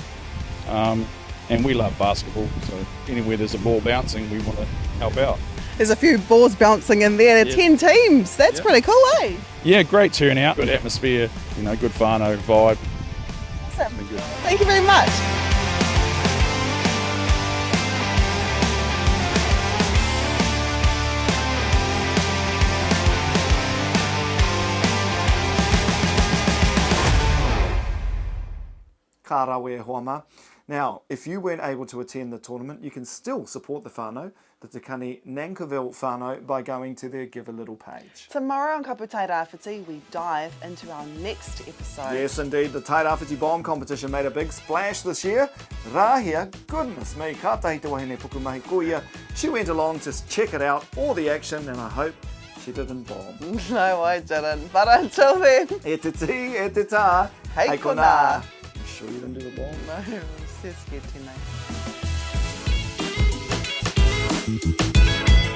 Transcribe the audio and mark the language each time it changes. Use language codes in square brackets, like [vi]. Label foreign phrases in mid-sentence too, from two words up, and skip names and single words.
[en] And we love basketball, so anywhere there's a ball bouncing, we want to help out. There's a few balls bouncing in there. There are 10 teams. That's pretty cool, eh? Yeah, great turnout, good atmosphere, good whānau vibe. Awesome. Thank you very much. [mi] Ka rawe hoama. [en] Now, if you weren't able to attend the tournament, you can still support the whānau, the Te Kani Nankiville whānau, by going to their Give a Little page. Tomorrow on Kapu Tairawhiti, we dive into our next episode. Yes, indeed. The Tairawhiti bomb competition made a big splash this year. [mi] Rāhia, [en] goodness me, [mi] ka tahi te wahine pukumahi kuia. [en] She went along to check it out, all the action, and I hope she didn't bomb. No, I didn't. But until then, [mi] E te ti, e te tā. hei kona. [en] You sure you didn't do the bomb? No, I'm so scared tonight.